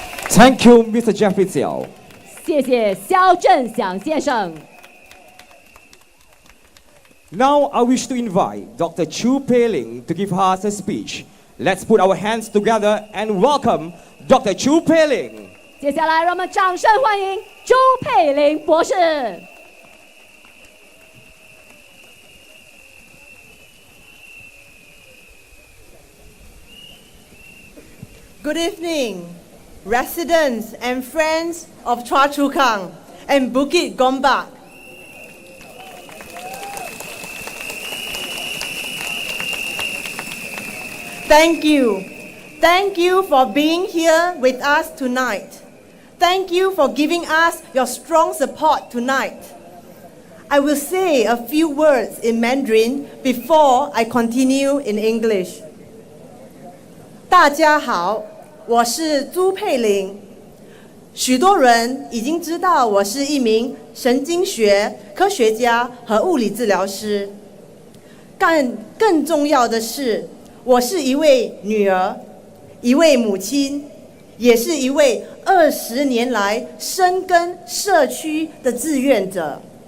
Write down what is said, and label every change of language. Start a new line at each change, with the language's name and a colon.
English: Thank you, Mr. Jeffrey Xiao.
Chinese: 谢谢肖振祥先生。
English: Now I wish to invite Dr. Chu Pei Ling to give us a speech. Let's put our hands together and welcome Dr. Chu Pei Ling.
Chinese: 接下来，让我们掌声欢迎朱佩玲博士。
English: Good evening, residents and friends of Choa Chu Kang and Bukit Gombak. Thank you. Thank you for being here with us tonight. Thank you for giving us your strong support tonight. I will say a few words in Mandarin before I continue in English.
Chinese: 大家好，我是朱佩玲。许多人已经知道我是一名神经学科学家和物理治疗师。更重要的是，我是一位女儿，一位母亲，也是一位20年来深耕社区的志愿者。